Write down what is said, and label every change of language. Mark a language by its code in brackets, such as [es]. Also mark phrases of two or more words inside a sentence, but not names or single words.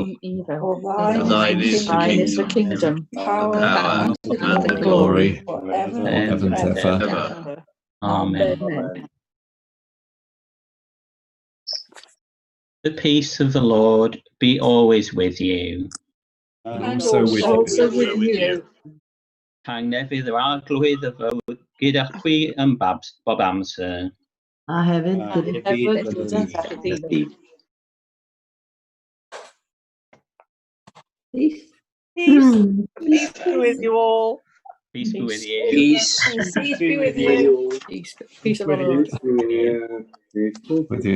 [en] For thine is the kingdom, power, and the glory, forever and ever. Amen. The peace of the Lord be always with you. and also with you. [cy] Tangnefydd yr Arglwydd y fod gyda chwi yn bob amser. A hefyd Peace. [en] Peace be with you all. Peace be with you. Peace be with you. Peace of the Lord. With you.